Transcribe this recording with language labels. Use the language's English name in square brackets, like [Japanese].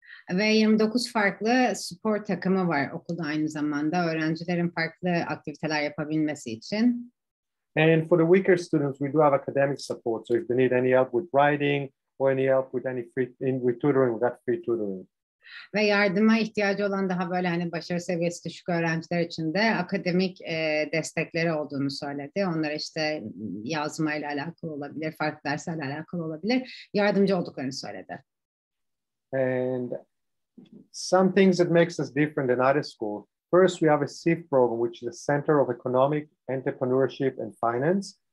[Turkish] Ve 29 farklı spor takımı var okulda aynı zamanda öğrencilerin farklı aktiviteler yapabilmesi için. [English] And for the weaker students, we do have academic support. So if they need any help with writing or any help with with tutoring, we got free tutoring. [Turkish] Ve yardıma ihtiyacı olan daha böyle hani başarı seviyesi düşük öğrenciler için de akademik destekleri olduğunu söyledi. Onlara işte yazmayla alakalı olabilir, farklı derslerle alakalı olabilir. Yardımcı olduklarını söyledi. [English] And some things that makes us different than other schools. First, we have a SIF program, which is a Center of Economic Entrepreneurship and Finance.